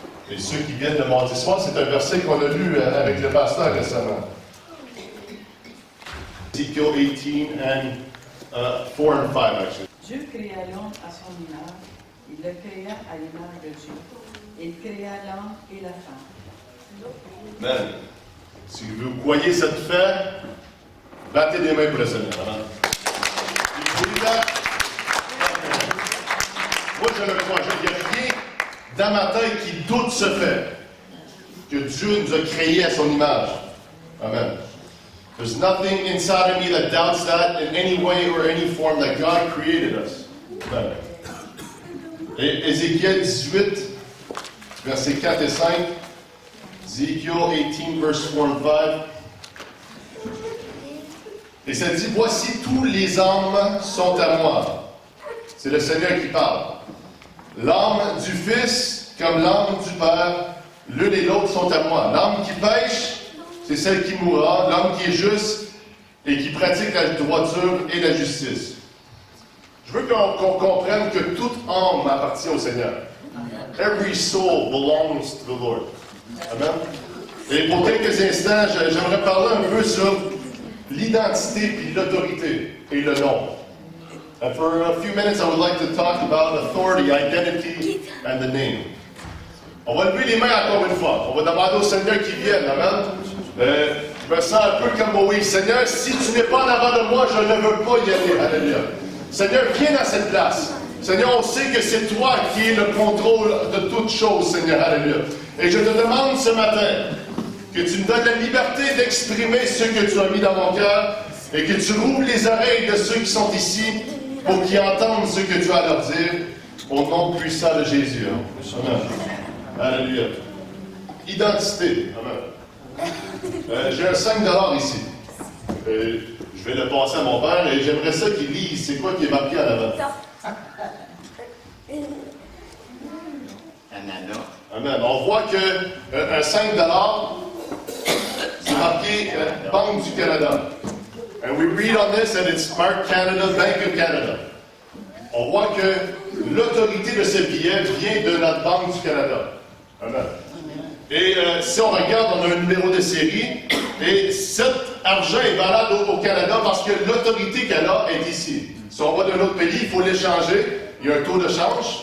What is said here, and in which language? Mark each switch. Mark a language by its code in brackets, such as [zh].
[fr] Et ceux qui viennent le mardi soir, c'est un verset qu'on a lu avec le pasteur récemment. [en] Ezekiel 18 and 4 and 5, actually. [fr] Dieu créa l'homme à son image, il le créa à l'image de Dieu. Il créa l'homme et la femme. Amen. Si vous croyez cette fait, battez des mains pour le Seigneur. Amen. Moi, je le crois. Il n'y a rien dans ma tête qui doute ce fait que Dieu nous a créés à son image. Amen. [en] There's nothing inside of me that doubts that in any way or any form that God created us. [fr] Amen. Et Ézéchiel 18, versets 4 et 5. [en] Ezekiel 18, verse 4 and 5. [fr] Et ça dit, voici tous les hommes sont à moi. C'est le Seigneur qui parle. L'âme du Fils comme l'âme du Père, l'une et l'autre sont à moi. L'âme qui pêche, c'est celle qui mourra. L'homme qui est juste et qui pratique la droiture et la justice. Je veux qu'on comprenne que toute âme appartient au Seigneur. [en] Every soul belongs to the Lord. [fr] Amen. Et pour quelques instants, j'aimerais parler un peu sur l'identité puis l'autorité et le nom. [en] And for a few minutes, I would like to talk about authority, identity, and the name. [fr] On va lever les mains encore une fois. On va demander au Seigneur qu'il vienne. Amen. Je me sens un peu comme Moïse. Seigneur, si tu n'es pas en avant de moi, je ne veux pas y aller. Alléluia. Seigneur, viens dans cette place. Seigneur, on sait que c'est toi qui es le contrôle de toutes choses, Seigneur. Alléluia. Et je te demande ce matin que tu me donnes la liberté d'exprimer ce que tu as mis dans mon cœur et que tu ouvres les oreilles de ceux qui sont ici pour qu'ils entendent ce que tu as à leur dire au nom puissant de Jésus. Amen. Alléluia. Identité. Amen. J'ai un 5 $ ici. Je vais le passer à mon père et j'aimerais ça qu'il lise. C'est quoi qui est marqué en avant? Amen. On voit qu'un 5 $, c'est marqué Banque du Canada. [en] And we read on this and it's marked Canada, Bank of Canada. [fr] On voit que l'autorité de ce billet vient de notre Banque du Canada. Amen. Et si on regarde, on a un numéro de série. Et cet argent est valable au Canada parce que l'autorité qu'elle a est ici. Si on va d'un autre pays, il faut l'échanger. Il y a un taux de change.